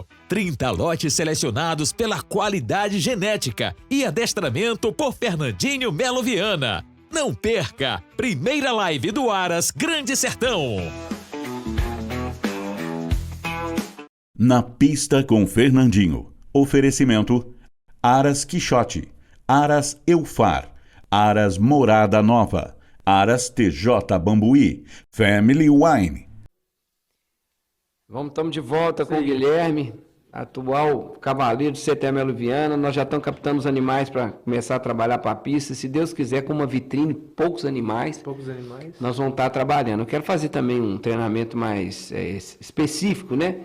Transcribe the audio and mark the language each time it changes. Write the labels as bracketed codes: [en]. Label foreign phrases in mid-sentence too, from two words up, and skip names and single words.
[pt] 30 lotes selecionados pela qualidade genética e adestramento por Fernandinho Melo Viana. Não perca! Primeira live do Aras Grande Sertão. Na pista com Fernandinho. Oferecimento: Aras Quixote, Aras Eufar, Aras Morada Nova, Aras TJ Bambuí, Family Wine. Estamos de volta com o Guilherme, atual cavaleiro de CTM Melo Viana. Nós já estamos captando os animais para começar a trabalhar para a pista. Se Deus quiser, com uma vitrine, poucos animais, nós vamos estar trabalhando. Eu quero fazer também um treinamento mais específico, né?